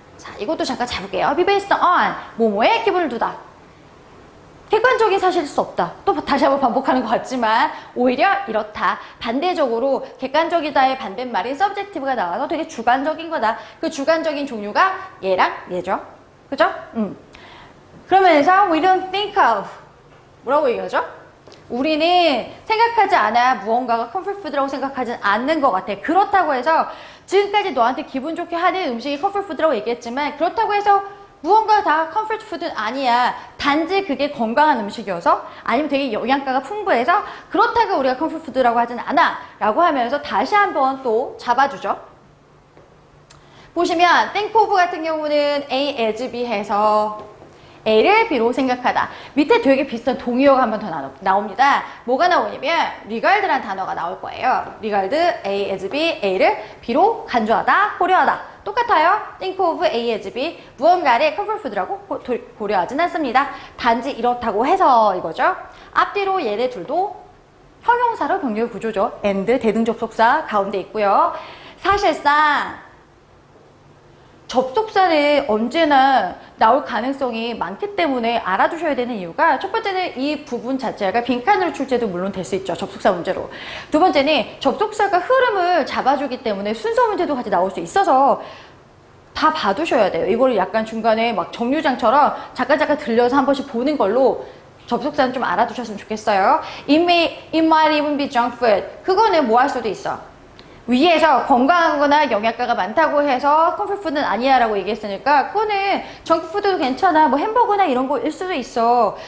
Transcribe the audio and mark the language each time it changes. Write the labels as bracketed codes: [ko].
[ko] 자, 이것도 잠깐 잡을게요. [en] be based on [ko] 뭐뭐에 기본을 두다. 객관적인 사실일 수 없다. 또 다시 한번 반복하는 것 같지만 오히려 이렇다. 반대적으로 객관적이다의 반대말인 subjective가 나와서 되게 주관적인 거다. 그 주관적인 종류가 얘랑 얘죠. 그죠? 그러면서 [en] we don't think of [ko] 뭐라고 얘기하죠? 우리는 생각하지 않아 무언가가 comfort food라고 생각하지 않는 것 같아. 그렇다고 해서 지금까지 너한테 기분 좋게 하는 음식이 comfort food라고 얘기했지만 그렇다고 해서 무언가 다 comfort food는 아니야. 단지 그게 건강한 음식이어서 아니면 되게 영양가가 풍부해서 그렇다고 우리가 comfort food라고 하진 않아 라고 하면서 다시 한번 또 잡아주죠. 보시면 [en] think of [ko] 같은 경우는 [en] A as B [ko] 해서 A를 B로 생각하다. 밑에 되게 비슷한 동의어가 한 번 더 나옵니다. 뭐가 나오냐면 regard라는 단어가 나올 거예요. [en] regard A as B, [ko] A를 B로 간주하다, 고려하다. 똑같아요. [en] think of A as B. [ko] 무언가를 comfort food라고 고려하진 않습니다. 단지 이렇다고 해서 이거죠. 앞뒤로 얘네 둘도 형용사로 병렬 구조죠. and 대등접속사 가운데 있고요. 사실상 접속사는 언제나 나올 가능성이 많기 때문에 알아두셔야 되는 이유가 첫 번째는 이 부분 자체가 빈칸으로 출제도 물론 될 수 있죠. 접속사 문제로. 두 번째는 접속사가 흐름을 잡아주기 때문에 순서 문제도 같이 나올 수 있어서 다 봐두셔야 돼요. 이걸 약간 중간에 막 정류장처럼 잠깐 들려서 한 번씩 보는 걸로 접속사는 좀 알아두셨으면 좋겠어요. [en] It might even be junk food. [ko] 그거는 뭐 할 수도 있어. 위에서 건강하거나 영양가가 많다고 해서 컴fort푸드는 아니야 라고 얘기했으니까 그거는 정크푸드도 괜찮아 뭐 햄버거나 이런 거일 수도 있어.